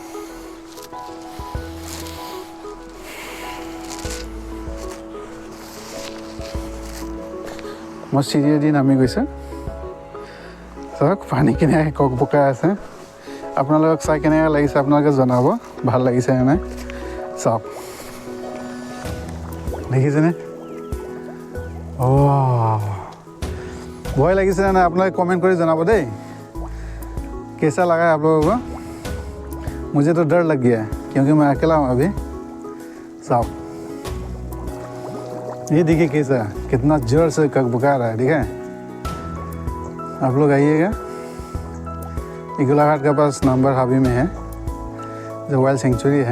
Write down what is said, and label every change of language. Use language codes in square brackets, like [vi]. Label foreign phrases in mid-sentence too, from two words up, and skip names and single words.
[as] মই চিৰিয়েদি নামি গৈছে চাওক, পানী কেনেকৈ ককবকাই আছে। আপোনালোকক চাই কেনেকৈ লাগিছে আপোনালোকে জনাব, ভাল লাগিছে নে নাই। চাওক দেখিছেনে, ভয় লাগিছে নে নাই আপোনালোকে কমেণ্ট কৰি জনাব দেই। [hi] कैसा लगा है आप लोगों को? मुझे तो डर लग गया है क्योंकि मैं अकेला हूँ अभी। साहब ये देखिए कैसा कितना जोर से ककबका रहा है, ठीक है। आप लोग आइएगा, ये गोलाघाट के पास नंबर हावी में है जो [en] wild sanctuary [hi] है।